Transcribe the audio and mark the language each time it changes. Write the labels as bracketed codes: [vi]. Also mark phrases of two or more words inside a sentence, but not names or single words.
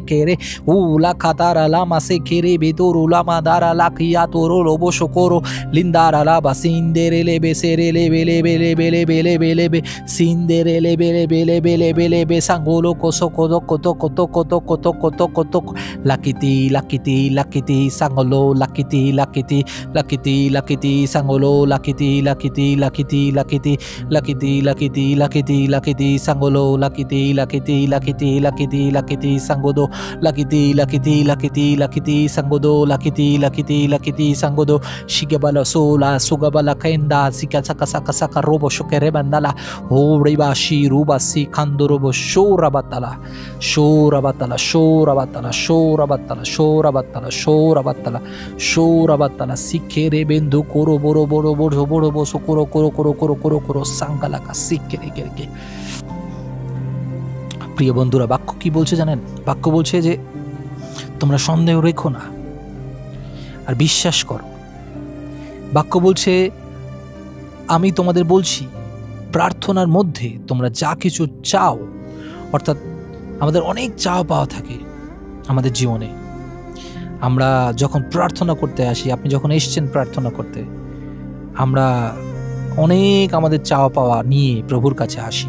[bn] কেরে উ লা খাতারা লা মাসে কেরে বেতর উলামা দারা লা কিয়া তোরো লোবো শোকরো লিন্দারা লা বাসিন্দেরে লেবে সেরে লেবে সিন্দেরে লেবে সাঙ্গোলো কত লাকিতি সাঙ্গোলো lakiti sangolo lakiti sangolo lakiti sangodo lakiti sangodo shigabala sola sugabala kenda saka robo shokere bandala horiba shiruba si kandorobo shorabatala sikere bendo koro boro boso koro sangalaka sikere kereke প্রিয় বন্ধুরা বাক্য কি বলছে জানেন বাক্য বলছে যে তোমরা সন্দেহ রেখো না আর বিশ্বাস করো বাক্য বলছে আমি তোমাদের বলছি প্রার্থনার মধ্যে তোমরা যা কিছু চাও অর্থাৎ আমাদের অনেক চাওয়া পাওয়া থাকে আমাদের জীবনে আমরা যখন প্রার্থনা করতে আসি, আপনি যখন এসছেন প্রার্থনা করতে, আমরা অনেক আমাদের চাওয়া পাওয়া নিয়ে প্রভুর কাছে আসি।